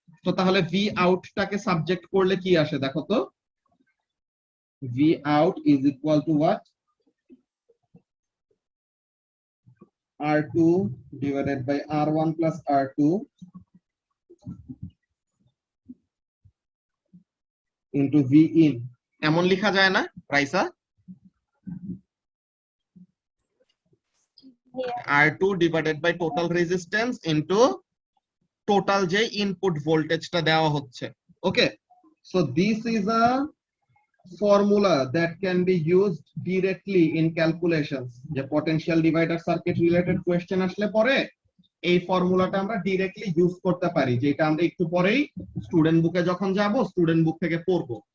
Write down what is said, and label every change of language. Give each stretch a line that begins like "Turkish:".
Bangla: তো তাহলে V আউটটাকে subject করলে কি আসে দেখো তো,
English: V out is equal to what, R2 divided by R1 plus R2 into V in,
Bangla: এমন লেখা যায় না
English: Raisa? R2 divided by total resistance into total
Bangla: যে ইনপুট ভোল্টেজটা দেওয়া হচ্ছে।
English: okay, so this is a formula that can be used directly in calculations,
Bangla: যে potential divider circuit related question আসলে পরে এই ফর্মুলাটা আমরা ডিরেক্টলি ইউজ করতে পারি, যেটা আমরা একটু পরেই স্টুডেন্ট বুকে যখন যাব স্টুডেন্ট বুক থেকে পড়বো।